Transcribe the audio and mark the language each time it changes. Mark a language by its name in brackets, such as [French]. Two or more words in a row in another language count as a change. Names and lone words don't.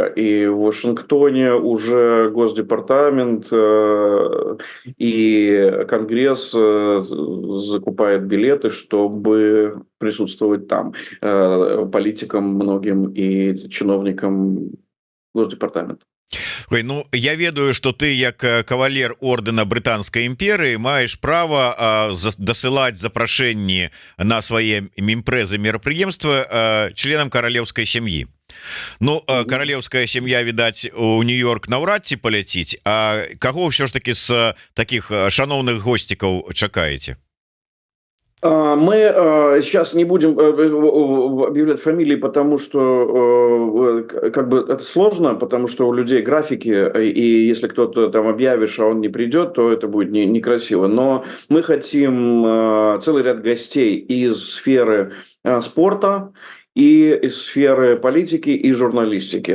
[Russian] И в Вашингтоне уже Госдепартамент и Конгресс закупает билеты, чтобы присутствовать там политикам многим и чиновникам Госдепартамента. [Belarusian] Ой, ну я ведаю, что ты як кавалер ордэна брытанскай імперыі маеш права дасылаць запрашэнні на свае імпрэзы мерапрыемства членам каралеўскай сям'і. Ну каралеўская сям'я відаць у Нью-Йорк наўрад ці паляціць А каго ўсё ж таки з таких шаноўных госцікаў чакаеце [Russian] Мы сейчас не будем объявлять фамилии, потому что как бы это сложно, потому что у людей графики, и если кто-то там объявишь, а он не придет, то это будет некрасиво. Но мы хотим целый ряд гостей из сферы спорта, и из сферы политики и журналистики.